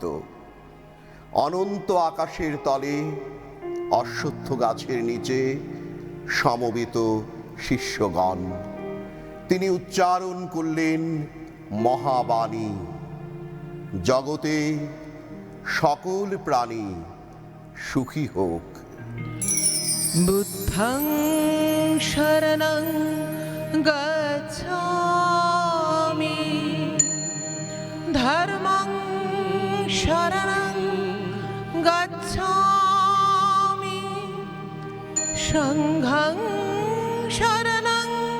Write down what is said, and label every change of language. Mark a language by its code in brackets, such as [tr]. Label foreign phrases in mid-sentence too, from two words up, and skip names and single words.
[bn] অনন্ত আকাশের তলে অশ্বত্থ গাছের নিচে সমবেত শিষ্যগণ। তিনি উচ্চারণ করলেন মহাবাণী, জগতে সকল প্রাণী সুখী হোক। [pi] বুদ্ধং শরণং গচ্ছামি ধর্মং শরণং গচ্ছামি সংঘং শরণং